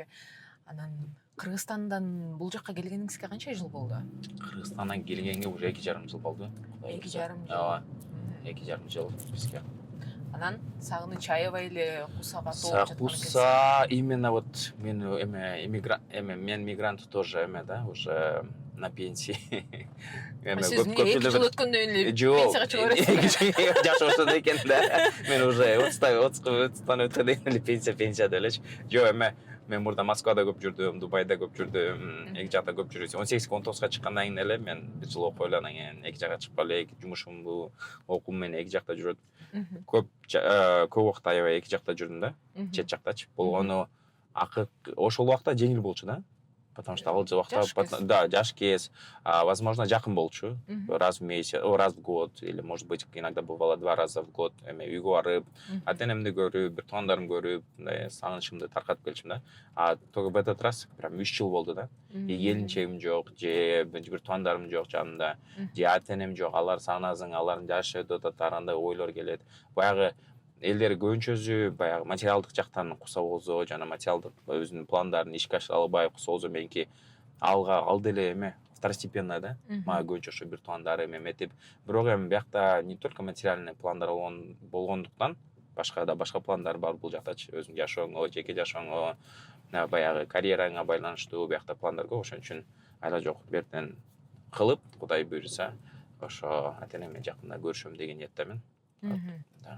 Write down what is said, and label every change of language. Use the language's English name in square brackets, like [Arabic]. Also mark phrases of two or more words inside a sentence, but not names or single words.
[Kyrgyz] Анан Кыргызстандан бул жакка келгениңизге канча жыл болду? Кыргызстандан келгенге уже 2,5 жыл болду. 2,5 жыл. Ооба. 2,5 жыл бизге. Анан сагыныч аябай эле кусага толуп жаткан экенсиз. Куса [Russian] именно вот [Kyrgyz] мен мен мигрант тоже эме да, [Russian] уже на пенсии. [Kyrgyz] Сиз 2 жыл өткөндөн эле пенсияга чыга бересиз. Жакшы ошондой экен да. Мен уже 30 өткөндөн эле пенсия делечи. Жок, мен мурда Москвада көп жүрдүм, Дубайда көп жүрдүм, эки жакта көп жүрдүм. 18-19га чыккандан кийин эле мен бир жыл окуп эле анан кийин эки жакка чыгып эле, жумушумду, окуум менен эки жакта жүрөт. Көп убакыт аябай эки жакта жүрдүм да, чет жактачы. Болгону ошол убакта жеңил болчу да. [Russian] Потому что [Kyrgyz] ал убакта, да, жаш кез, возможно, жакын болчу. [Russian] Раз в месяц, раз в год, или, может быть, иногда бывало 2 раза в год. [Kyrgyz] Үйгө барып, ата-энемди көрүп, бир туугандарымды көрүп, сагынычымды таркатып келчүм да. [Russian] Только в этот раз прям [Kyrgyz] 3 жыл болду да. И келинчегим жок, же бир туугандарым жок жанымда, же ата-энем жок, алар сагынасың, алардын жашы өтөт, андай ойлор келет. Баягы элдер көбүнчөсү баягы материалдык жактан кусаболзо, жана материалдык өзүнүн пландарын ишке ашыра албай кусаболзо, меники алды эле эме второстепенная да. Мага көбүнчө ошо бир туугандарым эметип, бирок эми биякта [Russian] не только материальный [Kyrgyz] пландар болгондуктан, башка пландар бар бул жактачы, өзүңдүн жашооңо, жеке жашооңо, баягы карьераңа байланыштуу биякта пландар көп. Ошон үчүн айла жок, бертен кылып, Кудай буйруса, ошо ата-энем жакында көрүшөм деген ниеттемин. Да.